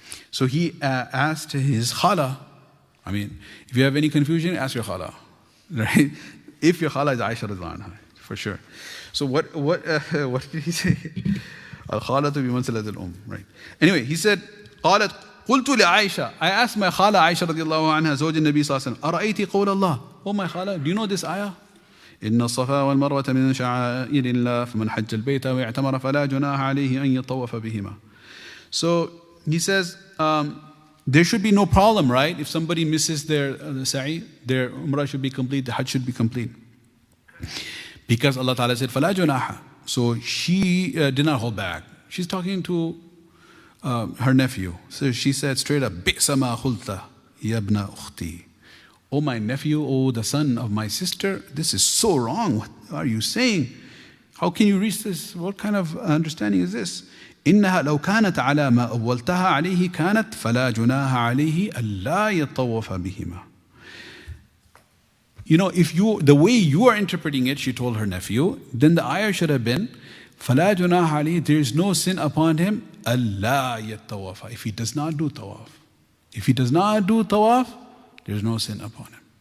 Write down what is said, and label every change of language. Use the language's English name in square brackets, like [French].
[English] So he asked his khala. If you have any confusion, ask your khala, right? If your khala is Aisha radhiyallahu anha, for sure. So what did he say? Al khala to be manzilat al right? Anyway, he said, [Arabic] قالت قلت لعائشة. [English] I asked my khala Aisha radhiyallahu anha, [Arabic] زوج النبي صلى الله عليه وسلم, أرأيت قول الله? [English] Oh my khala, do you know this ayah? [Arabic] إن الصفا والمروة من شعائر الله فمن حج البيت ويعتمر فلا جناح عليه أن يطوف بهما. [English] So he says, there should be no problem, right? If somebody misses their sa'i, their umrah should be complete, the hajj should be complete. Because Allah Ta'ala said, [Arabic] فَلَا جُنَاحَ. [English] So she did not hold back. She's talking to her nephew. So she said straight up, [Arabic] بِئْسَ مَا خُلْتَ يَبْنَ أُخْتِي. [English] Oh my nephew, oh the son of my sister, this is so wrong. What are you saying? How can you reach this? What kind of understanding is this? [Arabic] إنها لو كانت على ما أولتها عليه كانت فلا جناح عليه ألا يطوف بهما. [English] If the way you are interpreting it, she told her nephew, then the ayah should have been [Arabic] فلا جناح عليه, [English] there is no sin upon him [Arabic] ألا يطوف. [English] If he does not do tawaf. If he does not do tawaf, there is no sin upon him.